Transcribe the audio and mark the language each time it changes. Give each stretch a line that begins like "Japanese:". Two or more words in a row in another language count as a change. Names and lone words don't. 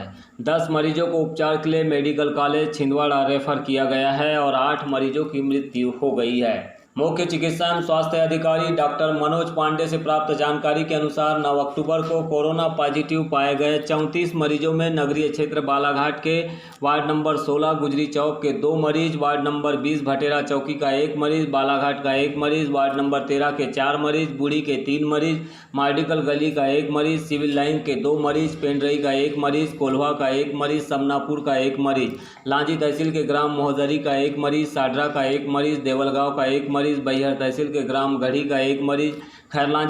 Hindi: 10 मरीजों को उपचार के लिए
English: medical college
Hindi: छिंदवाड़ा रेफर किया गया है और 8 मरीजों की मृत्यु हो गई है। मुख्य चिकित्सा एवं स्वास्थ्य अधिकारी डॉक्टर मनोज पांडे से प्राप्त जानकारी के अनुसार 9 अक्टूबर को
English: corona positive
Hindi: पाए गए 34 मरीजों में नगरीय क्षेत्र बालाघाट के
English: ward number
Hindi: 16 गुजरी चौक के 2 मरीज,
English: ward number
Hindi: 20 भटेरा चौकी का 1 मरीज, बालाघाट का 1 मरीज,
English: ward number
Hindi: 13 के 4 मरीज, बूढ़ी के 3 मरीज, मार्डिकल गली का 1 मरीज, सिविल लाइन के 2 मरीज, पेंड्रई का 1 मरीज, कोल्हा का 1 मरीज, समनापुर का 1 मरीज, लांजी तहसील के ग्राम मोहजरी का 1 मरीज, साडरा का 1 मरीज, देवलगांव का 1 मरीज, मरीज, बैहर तहसील के ग्राम गढ़ी का 1 मरीज, खैरलांजी